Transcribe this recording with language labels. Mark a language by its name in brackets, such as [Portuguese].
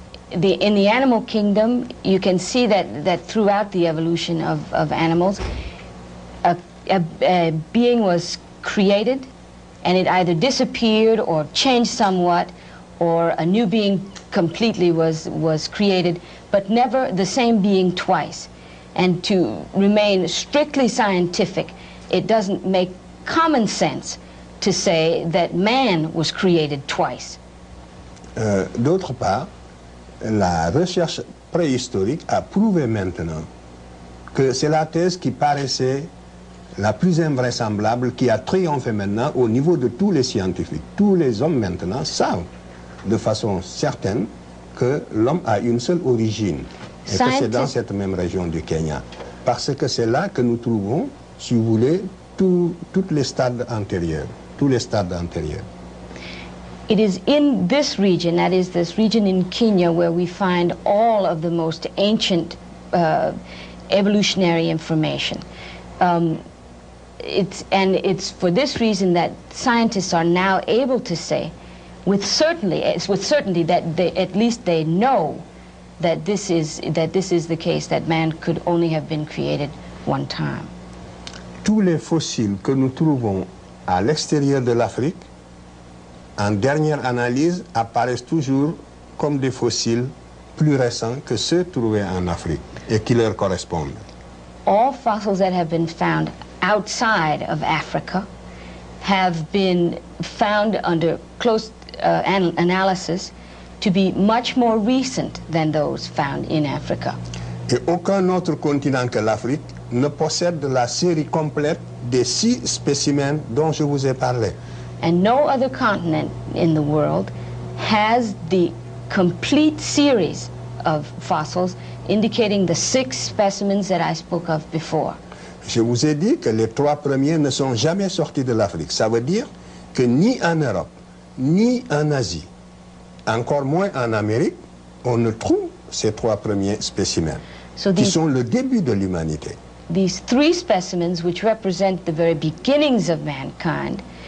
[English] In the animal kingdom, you can see that throughout the evolution of animals, a being was created, and it either disappeared or changed somewhat, or a new being completely was created, but never the same being twice. And to remain strictly scientific, it doesn't make common sense to say that man was created twice. [French] D'autre part, la recherche préhistorique a prouvé maintenant que c'est la thèse qui paraissait la plus invraisemblable, qui a triomphé maintenant au niveau de tous les scientifiques. Tous les hommes maintenant savent de façon certaine que l'homme a une seule origine, et que c'est dans cette même région du Kenya. Parce que c'est là que nous trouvons, si vous voulez, tous les stades antérieurs. Tous les stades antérieurs. [English] It is in this region, that is this region in Kenya, where we find all of the most ancient evolutionary information. It's for this reason that scientists are now able to say, with certainty that at least they know that this is the case, that man could only have been created one time. [French] Tous les fossiles que nous trouvons à l'extérieur de l'Afrique, en dernière analyse, apparaissent toujours comme des fossiles plus récents que ceux trouvés en Afrique et qui leur correspondent. [English] All fossils that have been found outside of Africa have been found under close analysis to be much more recent than those found in Africa. [French] Et aucun autre continent que l'Afrique ne possède la série complète des 6 spécimens dont je vous ai parlé. [English] And no other continent in the world has the complete series of fossils indicating the 6 specimens that I spoke of before. [French] Je vous ai dit que les 3 premiers ne sont jamais sortis de l'Afrique. Ça veut dire que ni en Europe, ni en Asie, encore moins en Amérique, on ne trouve ces 3 premiers spécimens, qui sont le début de l'humanité. [English] these three specimens, which represent the very beginnings of mankind,